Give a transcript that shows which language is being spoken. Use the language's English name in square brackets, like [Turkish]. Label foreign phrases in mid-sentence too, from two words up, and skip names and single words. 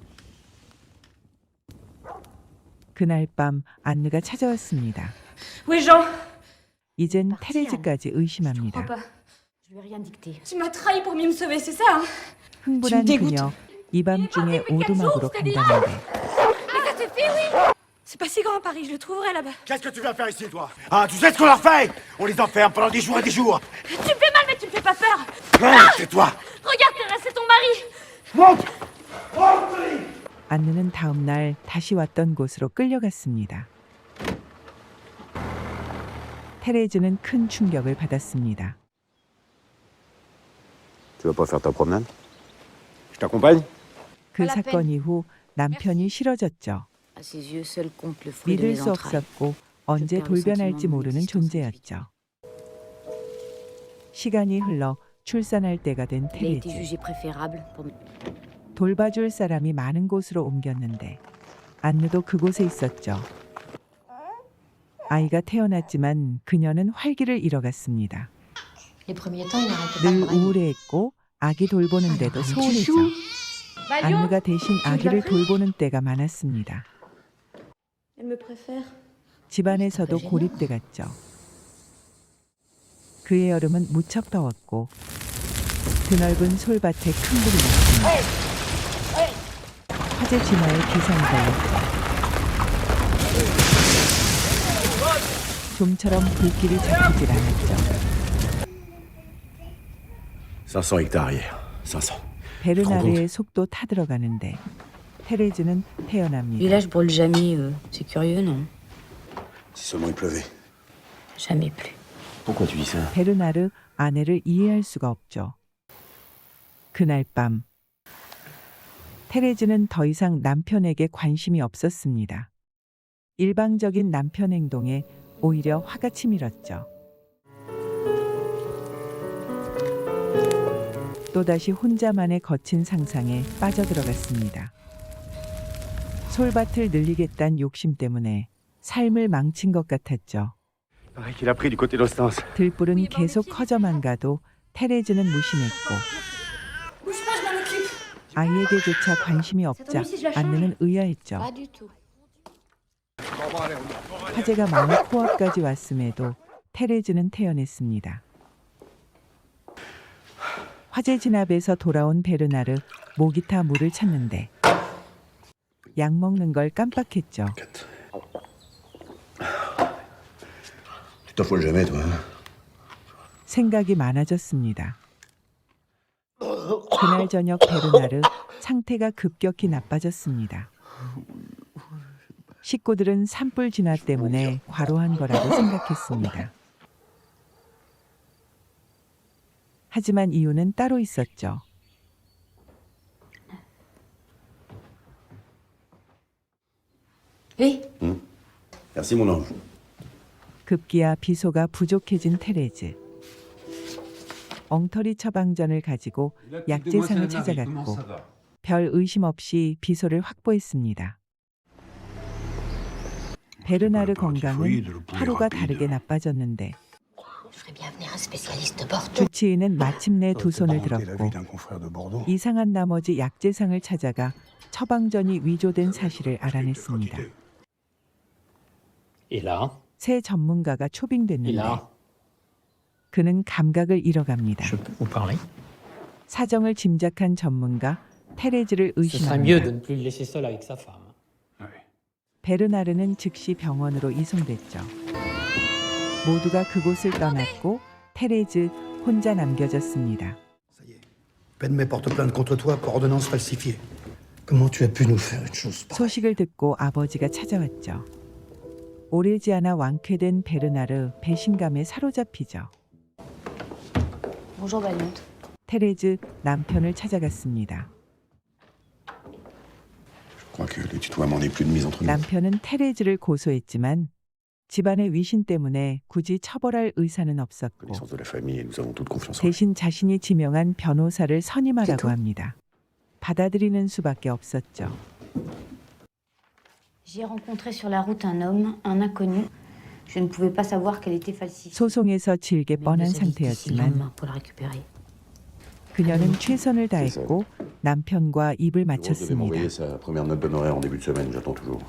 [Korean] 그날 밤 안느가 찾아왔습니다. [French] Où est Jean? [Korean] 이젠 [French] parti, [Korean] 테레즈까지 [French] Je crois [Korean] 의심합니다. [French] pas. Je lui ai rien dicté. Tu m'as trahi pour mieux me sauver, c'est ça, hein? [Korean] 흥분한 [French] tu me dégoûtes. [Korean] 그녀 이 밤중에 오두막으로 간다는데 [French] Mais ça suffit, oui! C'est pas si grand Paris, je le trouverai là-bas. Qu'est-ce que tu viens faire ici, toi? Ah, tu sais ce qu'on leur fait? On les enferme pendant des jours et des jours. Tu me fais mal, mais tu me fais pas peur! C'est toi. Regarde, Thérèse, c'est ton mari! Monte! Monte! [Korean] 안느는 다음 날 다시 왔던 곳으로 끌려갔습니다. 테레즈는 큰 충격을 받았습니다. [French] Tu vas pas faire ta promenade? Je t'accompagne? [Korean] 그 [French] la [Korean] 사건 이후 남편이 싫어졌죠. [French] À ses yeux, seul compte le fruit de [Korean] 믿을 [French] mes [Korean] 수 [French] entrailles. [Korean] 없었고 언제 돌변할지 모르는 존재였죠. 시간이 흘러 출산할 때가 된 [French] Il a été [Korean] 테레즈. [French] jugé préférable pour me... [Korean] 돌봐줄 사람이 많은 곳으로 옮겼는데 안느도 그곳에 있었죠. 아이가 태어났지만 그녀는 활기를 잃어갔습니다. [French] Les premiers temps, il n'arrêtait pas de [Korean] 늘 [French] brailler. [Korean] 우울해했고 아기 돌보는데도 소홀했죠. 안느가 대신 아기를 돌보는 때가 많았습니다. [French] Elle me préfère. [Korean] 집안에서도 고립돼 갔죠. 그의 여름은 무척 더웠고 드넓은 솔밭에 큰 불이 났습니다. 화재 진화의 기상이 걸렸죠. 좀처럼 불길이 잡히질 않았죠. [French] 500 hectares hier. 500. [Korean] 베르나르의 속도 타들어가는데 테레즈는 태어납니다. [French] Village brûle jamais, c'est curieux, non? Si seulement il pleuvait. Jamais plus. Pourquoi tu dis ça? [Korean] 베르나르 아내를 이해할 수가 없죠. 그날 밤 테레즈는 더 이상 남편에게 관심이 없었습니다. 일방적인 남편 행동에 오히려 화가 치밀었죠. 또다시 혼자만의 거친 상상에 빠져들어갔습니다. 솔밭을 늘리겠다는 욕심 때문에 삶을 망친 것 같았죠. [French] Pareil qu'il a pris du côté d'Ostens. [Korean] 들불은 계속 커져만 가도 테레즈는 무심했고 아이에게조차 관심이 없자 안느는 의아했죠. [French] du tout. [Korean] 화재가 마을 코앞까지 왔음에도 테레즈는 태어냈습니다. 화재 진압에서 돌아온 베르나르 목이 타 물을 찾는데 약 먹는 걸 깜빡했죠. Tu t'affoles jamais, toi, hein? 생각이 많아졌습니다. 그날 저녁 베르나르 상태가 급격히 나빠졌습니다. 식구들은 산불 진화 때문에 과로한 거라고 생각했습니다. 하지만 이유는 따로 있었죠. [French] Oui. Merci, mon ange. [Korean] 급기야 비소가 부족해진 테레즈. 엉터리 처방전을 가지고 약재상을 찾아갔고 별 의심 없이 비소를 확보했습니다. 베르나르 건강은 하루가 다르게 나빠졌는데 [French] Je ferais bien venir un spécialiste de Bordeaux. [Korean] 주치의는 마침내 두 손을 [French] T'as la [Korean] 들었고 [French] vue d'un confrère de Bordeaux. [Korean] 이상한 나머지 약재상을 찾아가 처방전이 위조된 사실을 알아냈습니다. [French] Et là, [Korean] 새 전문가가 [French] et [Korean] 초빙됐는데 [French] là, [Korean] 그는 감각을 잃어갑니다. [French] je peux vous parler. [Korean] 사정을 짐작한 전문가 테레즈를 [French] Ce serait mieux [Korean] 의심합니다. [French] de ne plus le laisser seul avec sa femme. [Korean] 베르나르는 즉시 병원으로 이송됐죠. 모두가 그곳을 떠났고 테레즈 혼자 남겨졌습니다. [French] Ça y est. Penme porte plainte contre toi pour ordonnance falsifiée. Comment tu as pu nous faire une chose pareille? [Korean] 소식을 듣고 아버지가 찾아왔죠. 오래지 않아 완쾌된 베르나르 배신감에 사로잡히죠. [French] Bonjour, Balmont. [Korean] 테레즈 남편을 찾아갔습니다. [French] Je crois que le tutoiement n'est plus de mise entre nous. [Korean] 남편은 테레즈를 고소했지만 집안의 위신 때문에 굳이 처벌할 의사는 없었고 [French] Connaissance de la famille et nous avons toute confiance en lui. [Korean] 대신 자신이 지명한 변호사를 선임하라고 합니다. 받아들이는 수밖에 없었죠. [French] J'ai rencontré sur la route un homme, un inconnu. Je ne pouvais pas savoir qu'elle était falsifiée. [Korean] 소송에서 질게 [French] Mais [Korean] 뻔한 [French] nous avons été ici le [Korean] 상태였지만 [French] lendemain pour la récupérer. [Korean] 그녀는 최선을 다했고 남편과 입을 [French] Je devais [Korean] 맞췄습니다. [French] m'envoyer sa première note d'honoraires en début de semaine, j'attends toujours.